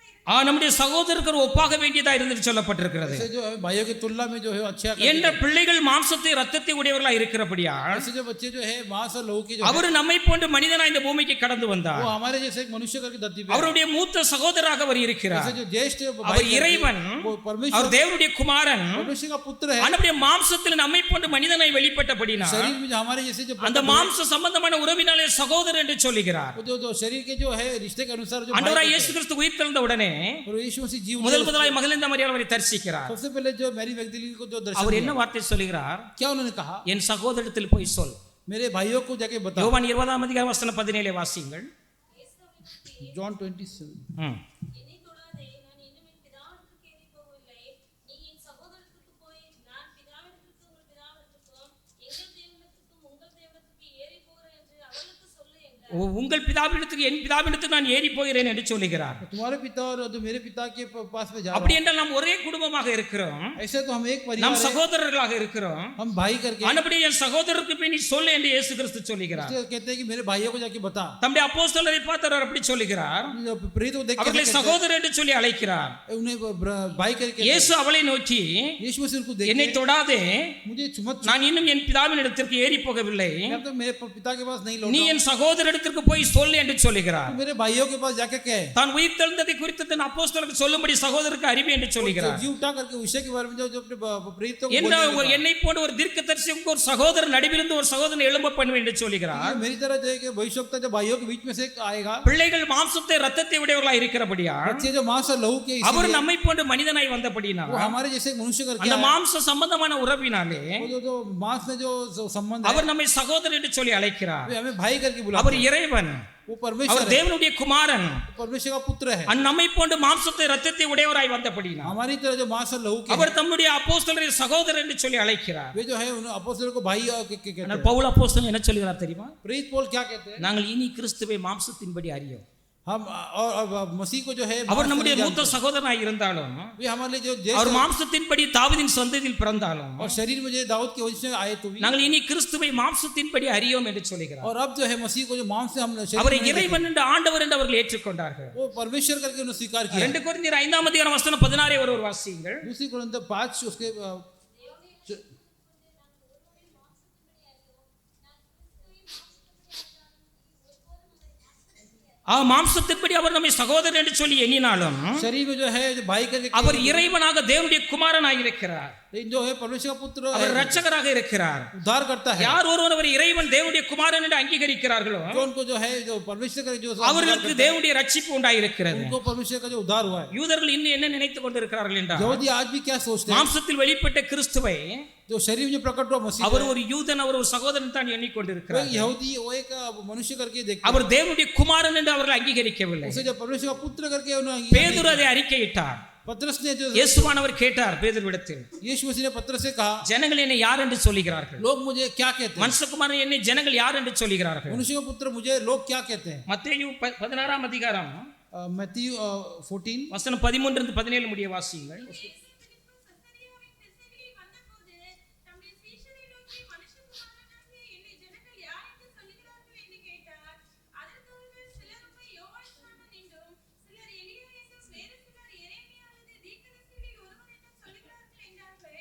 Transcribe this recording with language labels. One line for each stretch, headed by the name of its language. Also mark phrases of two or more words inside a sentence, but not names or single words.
Tamil: நம்முடைய சகோதரருக்கு ஒப்பாக வேண்டியதா இருந்து சொல்லப்பட்டிருக்கிறது.
Hindi: ऐसे जो है भाइयों की तुलना में जो है अच्छा
Tamil: என்ற பிள்ளைகள் மாம்சத்தை ரத்தத்தை உடையவர்களா இருக்கிறபடியா
Hindi: ऐसे जो बच्चे जो है मांस और लहू के जो
Tamil: அவர் நம்மை போன்று மனிதனா இந்த பூமிக்கு கடந்து வந்தார்.
Hindi: वो हमारे जैसे एक मनुष्य करके धरती पे
Tamil: அவருடைய மூத்த சகோதரராக அவர் இருக்கிறார்.
Hindi: ऐसे जो ज्येष्ठ
Tamil: அவர் இறைவன்,
Hindi: वो परमेश्वर
Tamil: அவர் தேவனுடைய குமாரன்.
Hindi: परमेश्वर का पुत्र है.
Tamil: அவருடைய மாம்சத்தில் நம்மை போன்று மனிதனாய் வெளிப்பட்டபடினா
Hindi: शरीर में जो हमारे जैसे जो
Tamil: அந்த மாம்ச சம்பந்தமான உறவினாலே சகோதரர் என்று சொல்லுகிறார்.
Hindi: जो शरीर के जो है रिश्ते के अनुसार जो
Tamil: ஆண்டவராய் இயேசு கிறிஸ்து உயிர்த்தெழுந்த உடனே
Hindi: और यीशु मसीह जीव
Tamil: முதலாய் மகதலேனா மரியாள் அவரை தரிசிக்கிறார்.
Hindi: सबसे पहले जो मैरी मैगदलीन को जो दर्शन
Tamil: அவர் என்ன வார்த்தை சொல்கிறார்?
Hindi: क्या उन्होंने कहा?
Tamil: என் சகோதரத்தில் போய் சொல்.
Hindi: मेरे भाइयों को जाके बता.
Tamil: யோவான் 20 அதிகாரம் வசனம் 17 வாசியுங்கள்.
Hindi: जॉन 27.
Tamil: என்னை தொடாதே, நான் இன்னும் என் பிதாவிடத்திற்கு ஏறி போகவில்லை. நீ என் சகோதரத்திற்கு போய், நான் பிதாவிடத்திற்கு உங்கள் பிதாவிடத்திற்கும் எங்கள் தேவனிடத்திற்கும் உங்கள் தேவனிடத்திற்கு ஏறி போகிறேன் என்று அவளுக்கு சொல்லு என்றார். உங்கள் பிதாவிடத்துக்கு என் பிதாவிடத்துக்கு நான் ஏறி போகிறேன் என்று சொல்லுகிறார்.
Hindi: तुम्हारे पिता और जो मेरे पिता के पास में जा
Tamil: அப்படி என்றால் நாம் ஒரே குடும்பமாக இருக்கிறோம்.
Hindi: ऐसे तो हम एक परिवार
Tamil: நாம்
Hindi: हैं.
Tamil: சகோதரர்களாக இருக்கிறோம்.
Hindi: हम भाई करके
Tamil: ஆனபடி என் சகோதரருக்கு போய் நீ சொல்லு என்று இயேசு கிறிஸ்து சொல்லுகிறார்.
Hindi: इसलिए कहते हैं कि मेरे भाइयों को जाके बता.
Tamil: தம்முடைய அப்போஸ்தலரை பார்த்து அவர் அப்படி சொல்லுகிறார்.
Hindi: जो प्रेरित को देख के
Tamil: அவர்களை சகோதரர் என்று சொல்லி அழைக்கிறார்.
Hindi: उन्हें भाई करके
Tamil: இயேசு அவளை நோக்கி
Hindi: यीशु मसीह उनको देख
Tamil: என்னை தொடாதே,
Hindi: मुझे चुमत
Tamil: நான் இன்னும் என் பிதாவின் இடத்திற்கு ஏறி போகவில்லை.
Hindi: मैं तो मेरे पिता के पास नहीं
Tamil: நீ
Hindi: लौटा.
Tamil: என் சகோதரத்திற்கு போய் சொல்லு என்று சொல்லுகிறார்.
Hindi: तो मेरे भाइयों के पास जाके कहे.
Tamil: தான் உயிர்த்தெழுந்ததை குறித்து தன் அப்போஸ்தலருக்கு சொல்லும்படி சகோதரருக்கு அறிவி என்று சொல்லுகிறார்.
Hindi: जी उठा करके विषय के बारे में जो अपने प्रेरितों को
Tamil: என்ன
Hindi: बोलने लगा.
Tamil: என்னை போன்ற ஒரு தீர்க்கதரிசிக்கு ஒரு சகோதரன் நடுவிலிருந்து ஒரு சகோதரன் எழும்ப பண்ணுவேன் என்று சொல்லுகிறார்.
Hindi: मेरी तरह जो है कि भविष्यवक्ता जो भाइयों के बीच में से आएगा.
Tamil: பிள்ளைகள் மாம்சத்தை ரத்தத்தை உடையவர்களாக இருக்கிறபடியா
Hindi: बच्चे जो मांस और लहू के
Tamil: அவர்
Hindi: इसीलिए
Tamil: நம்மை போன்ற மனிதனாய் வந்தபடினா
Hindi: वो हमारे जैसे मनुष्य करके
Tamil: அந்த
Hindi: आया.
Tamil: மாம்ச சம்பந்தமான உறவினாலே
Hindi: वो जो मांस में जो संबंध है
Tamil: அவர் நம்மை சகோதரர் என்று சொல்லி அழைக்கிறார்.
Hindi: वे हमें भाई करके बुलाते
Tamil: அவர்
Hindi: हैं.
Tamil: இறைவன்,
Hindi: वो परमेश्वर
Tamil: அவர்
Hindi: है.
Tamil: தேவனுடைய குமாரன்.
Hindi: वो परमेश्वर का पुत्र है.
Tamil: நம்மை போன்ற மாம்சத்தை ரத்தத்தை உடையவராய் வந்தபடினா
Hindi: हमारी तरह जो मांस और लहू के
Tamil: அவர் தம்முடைய அப்போஸ்தலரை சகோதரர் என்று சொல்லி அழைக்கிறார்.
Hindi: वे जो है उन अपोस्तलों को भाई कहते
Tamil: ஆனால்
Hindi: हैं.
Tamil: பவுல் அப்போஸ்தலன் என்ன சொல்கிறார் தெரியுமா?
Hindi: प्रेरित पौल क्या कहते हैं?
Tamil: நாங்கள் இனி கிறிஸ்துவை மாம்சத்தின்படி அறியோம்.
Hindi: हम और मसीह को जो है
Tamil: அவர் நம்முடைய
Hindi: मांस
Tamil: மூத்த
Hindi: नहीं
Tamil: சகோதரனாய் இருந்தாலும்
Hindi: जानते. वे हमारे लिए जो
Tamil: அவர்
Hindi: ज्येष्ठ
Tamil: மாம்சத்தின்படி தாவீதின் சந்ததியில் பிறந்தாலும்
Hindi: और शरीर में जो दाऊद के वंश से आए तो भी
Tamil: நாங்கள் இனி கிறிஸ்துவை மாம்சத்தின்படி அறியோம் என்று சொல்கிறார்.
Hindi: और अब जो है मसीह को जो मांस से हम शरीर
Tamil: அவரை
Hindi: में नहीं
Tamil: இறைவன் என்று ஆண்டவர் என்று அவர்கள் ஏற்றுக்கொண்டார்கள்.
Hindi: देखे. वो परमेश्वर करके उन्होंने स्वीकार किया.
Tamil: 2 கொரிந்தியர் 5 அதிகாரம் வசனம் 16 ஒரு வாசியுங்கள்.
Hindi: दूसरी कुरिन्थियों 5 उसके
Tamil: மாம்சத்தின்படி அவர் நம்மை சகோதரர் என்று சொல்லி எண்ணினாலும்
Hindi: शरीर में जो है जो भाई करके
Tamil: அவர் இறைவனாக தேவனுடைய குமாரனாக இருக்கிறார்.
Hindi: जो है परमेश्वर का पुत्र
Tamil: அவர்
Hindi: है,
Tamil: இரட்சகராக இருக்கிறார்.
Hindi: उद्धार करता है.
Tamil: யார் ஒருவர் அவர் இறைவன் தேவனுடைய குமாரன் என்று அங்கீகரிக்கிறார்களோ
Hindi: जो उनको जो है जो परमेश्वर का जो
Tamil: அவர்களுக்கு தேவனுடைய ரட்சிப்பு உண்டாயிருக்கிறது.
Hindi: उनको परमेश्वर का जो उद्धार हुआ है.
Tamil: யூதர்கள் இன்னும் என்ன நினைத்துக் கொண்டிருக்கிறார்கள் என்றால்
Hindi: यहूदी आज भी क्या सोचते हैं?
Tamil: மாம்சத்தில் வெளிப்பட்ட கிறிஸ்துவை
Hindi: जो शरीर में जो प्रकट हुआ मसीह
Tamil: அவர் ஒரு யூதன், அவர் ஒரு சகோதரன் தான்
Hindi: वो
Tamil: எண்ணிக்கொண்டிருக்கிறார்.
Hindi: यहूदी वो एक मनुष्य करके देखते
Tamil: அவர் தேவனுடைய குமாரன் என்று அவர்கள் அங்கீகரிக்கவில்லை.
Hindi: उसे जो परमेश्वर का पुत्र करके उन्होंने
Tamil: பேதுரு அதை அறிக்கையிட்டார்.
Hindi: पत्रस ने जो
Tamil: இயேசுவானவர் கேட்டார் பேதுருவிடத்தில்,
Hindi: यीशु मसीह ने पत्रस से कहा
Tamil: ஜனங்கள் என்னை யார் என்று சொல்லுகிறார்கள்?
Hindi: लोग मुझे क्या कहते हैं?
Tamil: மனுஷகுமாரன் என்னை ஜனங்கள் யார் என்று சொல்லுகிறார்கள்?
Hindi: मनुष्य का पुत्र मुझे लोग क्या कहते हैं?
Tamil: மத்தேயு 16 அதிகாரம்
Hindi: मैथ्यू 14
Tamil: வசனம் 13 இருந்து 17 முடிய வாசியுங்கள். இயேசு பிலிப்பு சசரியாவின் திசைகளில் வந்தபோது தம்முடைய சீஷரை நோக்கி மனுஷகுமாரனாகிய என்னை ஜனங்கள் யார் என்று சொல்லுகிறார்கள் என்று கேட்டார். அதற்கு அவர்கள் சிலர் உம்மை யோவான் ஸ்நானன் என்றும் சிலர் எலியா என்றும் வேறு சிலர் எரேமியா அல்லது தீர்க்கதரிசிகளில் ஒருவன் என்றும் சொல்லுகிறார்கள் என்றார்கள்.